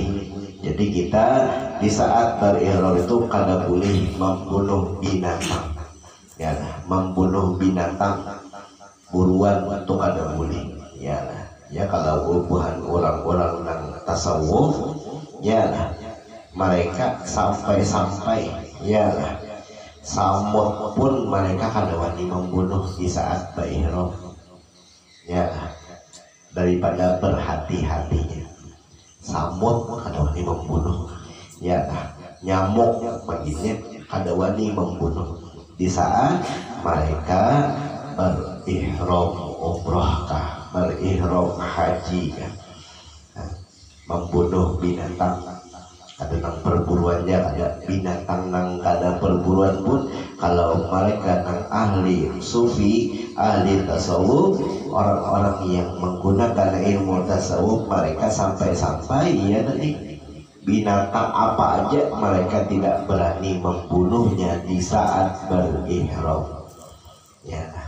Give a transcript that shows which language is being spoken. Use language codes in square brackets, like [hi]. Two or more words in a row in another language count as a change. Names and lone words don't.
[bjn] Jadi kita di saat berihram itu kada boleh membunuh binatang ya, membunuh binatang buruan itu kada boleh ya. Ya kalau bukan orang-orang yang tasawuf ya, mereka sampai ya samut pun mereka kada wani membunuh di saat berihram ya, daripada berhati-hatinya. Samut kada wani membunuh ya, nyamuk begini kada wani membunuh di saat mereka berihram umrah kah, berihram haji kan. Nah, membunuh binatang ada nang perburuannya, ada binatang nang kada perburuan pun kalau mereka nang ahli sufi, [id] ahli tasawuf, orang-orang yang menggunakan ilmu tasawuf, mereka sampai-sampai ya tadi binatang apa aja mereka tidak berani membunuhnya di saat berihram ya.